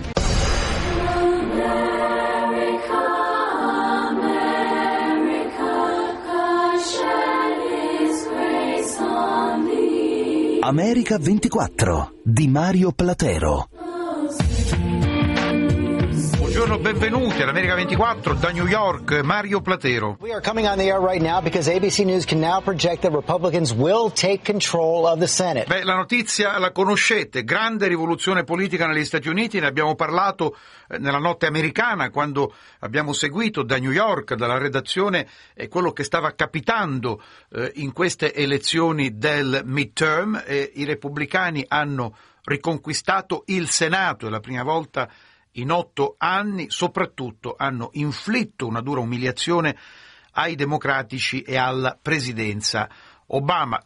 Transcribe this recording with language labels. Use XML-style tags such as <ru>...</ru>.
<en>America, America, shed his grace on thee.</en> <it>America 24 di Mario Platero. Buongiorno, benvenuti all'America 24 da New York, Mario Platero.</it> <en>We are coming on the air right now because ABC News can now project that Republicans will take control of the Senate.</en> <it>Beh, la notizia la conoscete, grande rivoluzione politica negli Stati Uniti, ne abbiamo parlato nella notte americana quando abbiamo seguito da New York, dalla redazione, quello che stava capitando in queste elezioni del midterm. I repubblicani hanno riconquistato il Senato, è la prima volta in 8 anni, soprattutto hanno inflitto una dura umiliazione ai democratici e alla presidenza Obama.</it>